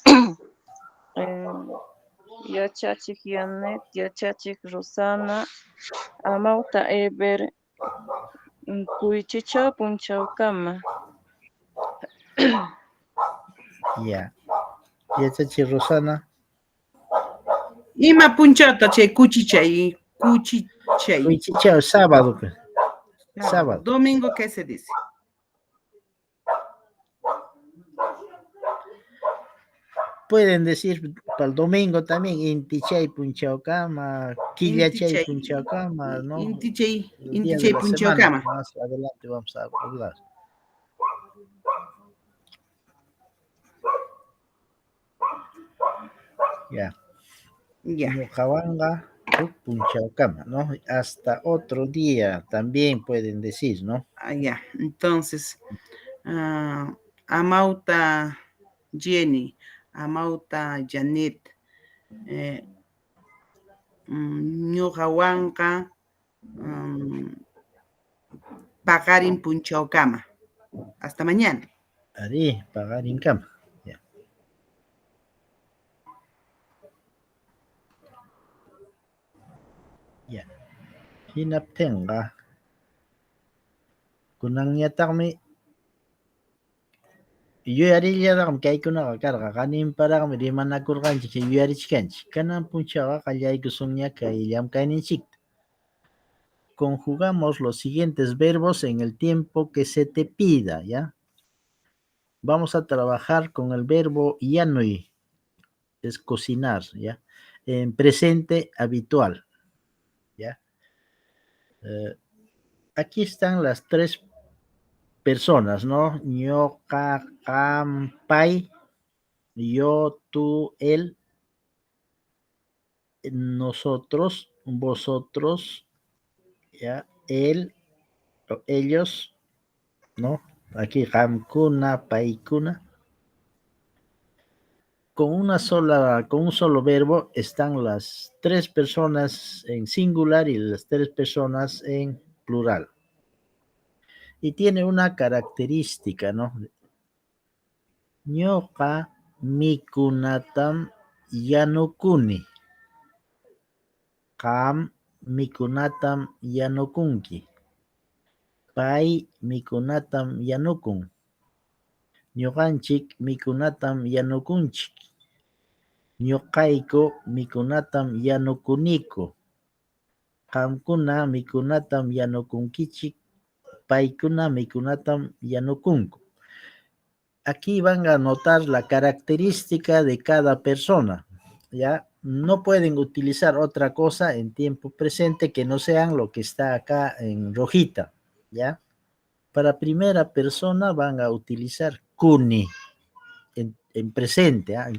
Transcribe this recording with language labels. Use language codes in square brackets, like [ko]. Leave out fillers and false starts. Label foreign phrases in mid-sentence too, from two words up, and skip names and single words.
[qu] Yachachik Yanet, yachachik Rosana, Amauta Eber, Kuychichaw punchawkama. Ya. Yachachiq Rosana. Ima punchata chay kuchichay. [es] Kuychichaw sábado. Sábado. Domingo, ¿qué se dice? Pueden decir para el domingo también, [qu] Intichay Punchaucama, Quillachay Punchaucama, ¿no? Intichay Punchaucama. Punchaucama. [es] Más adelante vamos a hablar. Ya. Ya. [qu] Ñuqawanqa Punchaucama, [es] ¿no? Hasta otro día también pueden decir, ¿no? Ya. Entonces, [qu] Amauta Jenny, Amauta Janet, ñuqawanqa paqarin Punchaucama. [es] Hasta mañana. [qu] Ari, paqarin kama. Ya. Ya. Hinaptinqa kunanñataqmi yuyarilllaraqmi kaykunaqa karqa qaninparaqmi rimanakurqanchik yuyarichkanchik. Kanan punchaqa qallaykusunña kay llamkayninchikta. [es] Conjugamos los siguientes verbos en el tiempo que se te pida, ¿ya? Vamos a trabajar con el verbo yanuy, es cocinar, ¿ya? En presente habitual, ¿ya? Aquí están las tres personas, ¿no? [qu] Ñoqa, qam, pay, [es] yo, tú, él, nosotros, vosotros, ¿ya? Él, ellos, ¿no? [qu] Aquí qamkuna, paykuna. [es] Con un solo verbo están las tres personas en singular y las tres personas en plural. Y tiene una característica, ¿no? [qu] Ñoqa mikunatam yanukuni. Qam mikunatam yanukunki. Pay mikunatam yanukun. Ñuqanchik mikunatam yanukunchik. Ñuqayku mikunatam yanukuniku. Qamkuna mikunatam yanukunkichik. Paykuna mikunatam yanukunku. [es] Aquí van a notar la característica de cada persona, ¿ya? No pueden utilizar otra cosa en tiempo presente que no sean lo que está acá en rojita, ¿ya? Para primera persona van a utilizar kuni en presente, ¿ah?